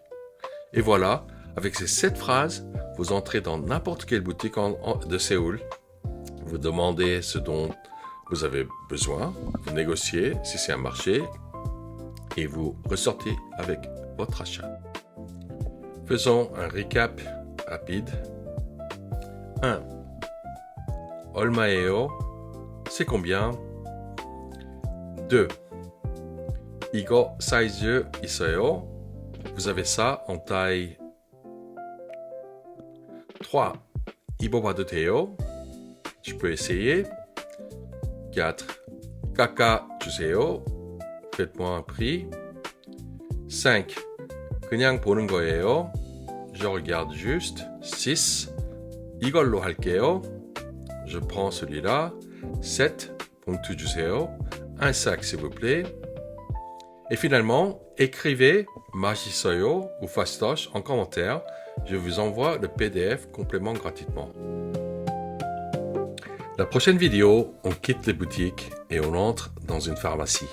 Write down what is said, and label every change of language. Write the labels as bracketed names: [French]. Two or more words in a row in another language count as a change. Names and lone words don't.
[French] Et voilà, avec ces 7 phrases, vous entrez dans n'importe quelle boutique de Séoul, vous demandez ce dont vous avez besoin, vous négociez si c'est un marché, et vous ressortez avec votre achat. Faisons un recap rapide. 1. Olmaeo, c'est combien? 2. [Korean] Igo 사이즈 있어요? [French] Vous avez ça en taille 3. [Korean] 입어봐도 돼요? [French] Je peux essayer. 4. [Korean] 깎아 주세요. [French] Faites-moi un prix. 5. [Korean] 그냥 보는 거예요. [French] Je regarde juste. 6. [Korean] 이걸로 할게요. [French] Je prends celui-là. 7. [Korean] 봉투 주세요. [French] Un sac s'il vous plaît. Et finalement, écrivez 맛있어요 ou fastoche en commentaire. Je vous envoie le PDF complément gratuitement. La prochaine vidéo, on quitte les boutiques et on entre dans une pharmacie.